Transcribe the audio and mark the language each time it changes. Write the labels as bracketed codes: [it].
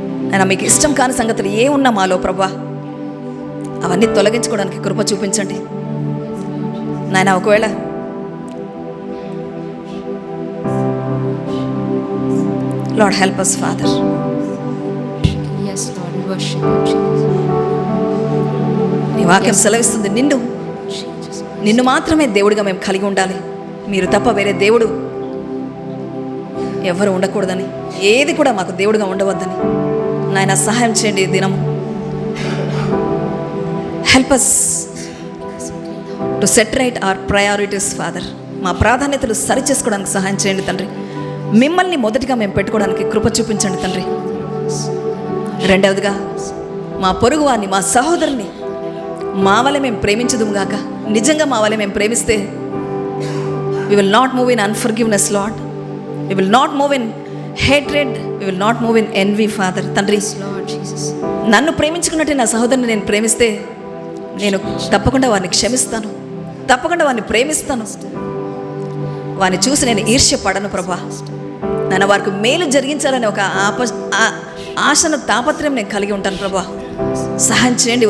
[te] ఆయన మీకు ఇష్టం కాని సంగతులు ఏ ఉన్నా మాలో ప్రభా, అవన్నీ తొలగించుకోవడానికి కృప చూపించండి నాయన. [en] ఒకవేళ Lord help us Father. Yes Lord, we worship you Jesus. [te] నీ వాక్యం సెలవిస్తుంది, నిండు నిన్ను మాత్రమే దేవుడిగా మేము కలిగి ఉండాలి, మీరు తప్ప వేరే దేవుడు ఎవరు ఉండకూడదని, ఏది కూడా మాకు దేవుడిగా ఉండవద్దని నాయన సహాయం చేయండి. [en] ఈ దినం help us to set right our priorities Father. [te] మా ప్రాధాన్యతలు సరి చేసుకోవడానికి సహాయం చేయండి తండ్రి. మిమ్మల్ని మొదటిగా మేము పెట్టుకోవడానికి కృప చూపించండి తండ్రి. రెండవదిగా మా పొరుగు వారిని, మా సహోదరుని మా వల్ల మేము ప్రేమించదుము గాక. నిజంగా మా వల్ల మేము ప్రేమిస్తే [en] we will not move in unforgiveness, Lord. We will not move in hatred. We will not move in envy, Father. [te] తండ్రి, నన్ను ప్రేమించుకున్నట్టే నా సహోదరుని నేను ప్రేమిస్తే నేను తప్పకుండా వారిని క్షమిస్తాను, తప్పకుండా వారిని ప్రేమిస్తాను. వారిని చూసి నేను ఈర్ష్య పడను ప్రభా. నన్ను వారికి మేలు జరిగించాలని ఒక ఆశను, తాపత్రయం నేను కలిగి ఉంటాను ప్రభా. సహాయం చేయండి.